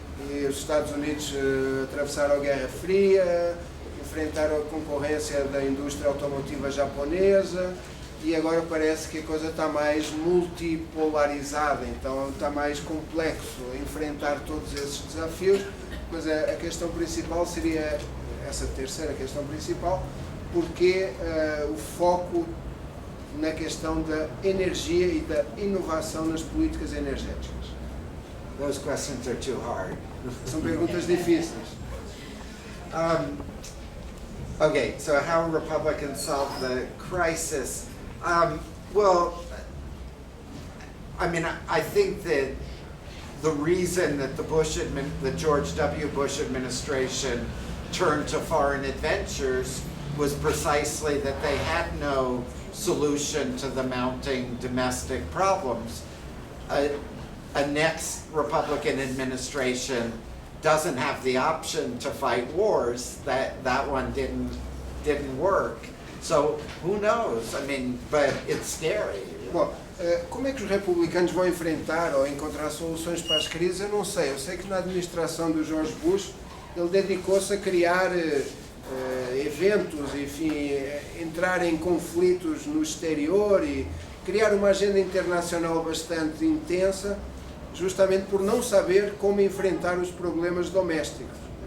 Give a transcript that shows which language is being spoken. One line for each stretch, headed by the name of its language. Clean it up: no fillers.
Portuguese: E os Estados Unidos atravessaram a Guerra Fria, enfrentaram a concorrência da indústria automotiva japonesa, e agora parece que a coisa está mais multipolarizada, então está mais complexo enfrentar todos esses desafios, mas a questão principal seria essa terceira questão principal, porque o foco na questão da energia e da inovação nas políticas energéticas.
English: those questions are too hard.
Portuguese: São perguntas difíceis.
English: Okay, so how Republicans solve the crisis? Well, I mean, I think that the reason that the George W. Bush administration turned to foreign adventures was precisely that they had no solution to the mounting domestic problems. A next Republican administration doesn't have the option to fight wars. That one didn't work. So who knows? I mean, but it's scary.
Portuguese: Bom, como é que os republicanos vão enfrentar ou encontrar soluções para as crises? Eu não sei. Eu sei que na administração do George Bush ele dedicou-se a criar eventos, enfim, entrar em conflitos no exterior e criar uma agenda internacional bastante intensa, justamente por não saber como enfrentar os problemas domésticos.